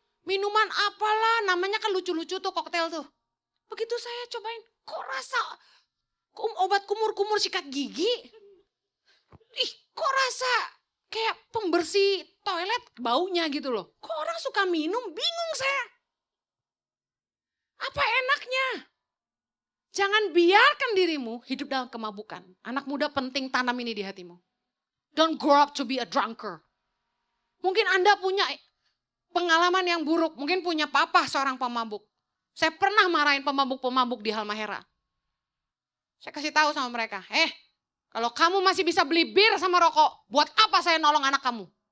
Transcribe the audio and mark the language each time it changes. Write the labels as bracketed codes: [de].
[id] Minuman apalah, namanya kan lucu-lucu tuh koktail tuh. Begitu saya cobain, kok rasa obat kumur-kumur sikat gigi. Kok rasa Kayak pembersih toilet baunya gitu loh. Kok orang suka minum? Bingung saya. Apa enaknya? Jangan biarkan dirimu hidup dalam kemabukan. Anak muda penting tanam ini di hatimu. [en] Don't grow up to be a drunkard. [id] Mungkin Anda punya pengalaman yang buruk. Mungkin punya papa seorang pemabuk. Saya pernah marahin pemabuk-pemabuk di Halmahera. Saya kasih tahu sama mereka, kalau kamu masih bisa beli bir sama rokok, buat apa saya nolong anak kamu?